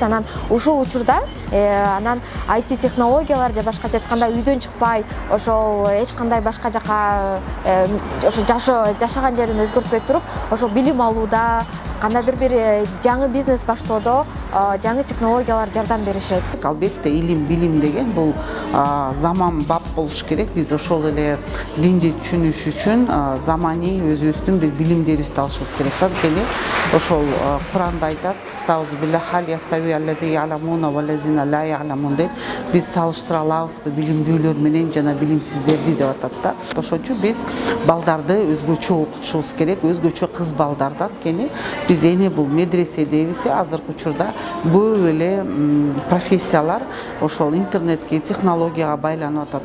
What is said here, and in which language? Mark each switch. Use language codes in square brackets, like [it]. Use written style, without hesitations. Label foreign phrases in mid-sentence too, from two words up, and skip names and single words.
[ky] Анан ушул учурда анан IT технологиялар же башкача айтканда үйдөн чыкпай, ошол эч кандай башка жака ошо жашаган жерин өзгөртпөй туруп, ошол билим алууда, кандайдыр бир жаңы бизнес баштоодо жаңы технологиялар жардам беришет. Албетте илим, билим деген бул заман бап болуш керек. Биз ошол эле илимди түшүнүш үчүн заманий өзүбүздүн бир билимдерибизди алышыбыз керек. Анткени ошол Куранда айтат: [ar] "أستعيذ بالله يستوي الذين يعلمون والذين لا يعلمون" [ky] деп биз салыштыра алабызбы билимдүүлөр менен жана билимсиздерди деп атат да. Ошон үчүн биз балдарды өзгөчө окутушубуз керек, өзгөчө кыз балдарды. Анткени биз эне бул медресе дейбиз, азыркы учурда көп эле профессиялар ошол интернетке, технологияга байланып атат да.